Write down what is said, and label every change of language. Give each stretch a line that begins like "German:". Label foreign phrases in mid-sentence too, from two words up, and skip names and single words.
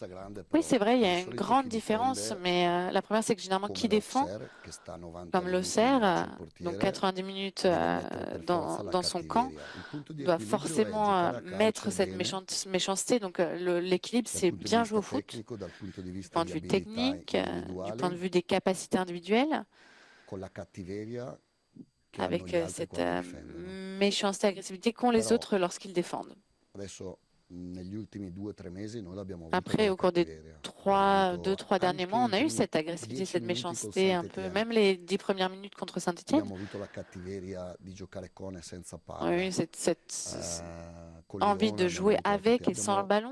French: Oui, c'est vrai, il y a une grande différence, mais la première, c'est que généralement, qui défend, comme l'Auxerre, donc 90 minutes dans son camp, doit forcément mettre cette méchanceté. Donc l'équilibre, c'est bien jouer au foot, du point de vue technique, du point de vue des capacités individuelles.
Italian: con la cattiveria
French: avec cette méchanceté, agressivité qu'ont les autres lorsqu'ils défendent. Après, au cours des 2-3 derniers mois, on a eu cette agressivité, cette méchanceté un peu, même les 10 premières minutes contre Saint-Étienne. On a eu cette envie de jouer avec et sans le ballon.